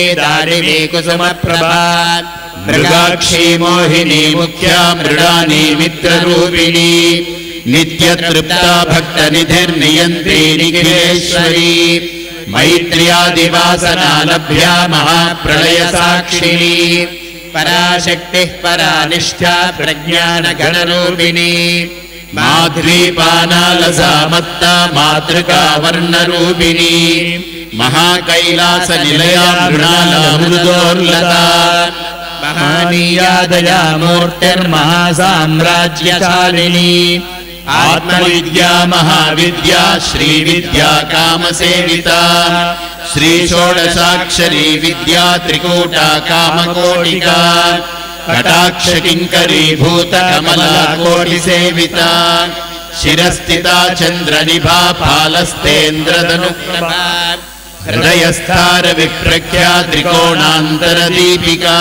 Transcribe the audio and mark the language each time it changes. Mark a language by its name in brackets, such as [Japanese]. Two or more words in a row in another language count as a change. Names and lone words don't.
[Sanskrit] దారిణీ కుసుమ ప్రభా మృగాక్షీ మోహినీ ముఖ్యా మృడానీ మిత్రరూపిణీ నిత్యతృప్తా భక్త నిధిర్నియంత్రీ నిఖిలేశ్వరీ మైత్ర్యాదివాసనా లభ్యా మహాప్రళయ సాక్షిణీ పరాశక్తి పరానిష్ఠా ప్రజ్ఞాన గణరూపిణీ మాధ్వీపానాలసా మత్తా మాతృకా వర్ణరూపిణీ महाकैलास निलया मृणाला मृदोर्लता महानीया दया मूर्तिर्महासाम्राज्यशालिनी आत्मविद्या महाविद्या श्रीविद्या कामसेविता श्री षोडशाक्षरी विद्या त्रिकूटा कामकोटिका कटाक्ष किंकरी भूत कमला कोटि सेविता शिरस्थिता चंद्रनिभा फालस्तेन्द्रधनुप्रभा हृदयस्थार विप्रख्या त्रिकोणांतर दीपिका